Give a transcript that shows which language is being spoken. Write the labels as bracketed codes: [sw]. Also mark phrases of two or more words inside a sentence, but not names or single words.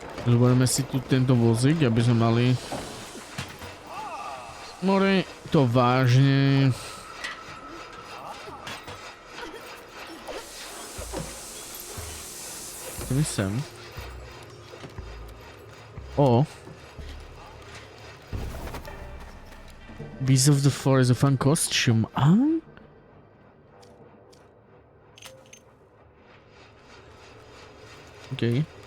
[sk] Zoberieme si tu tento vozík, aby sme mali... More, to vážne... Ideme sem. O. [en] Beast of the Forest, a fun costume. A? Okay.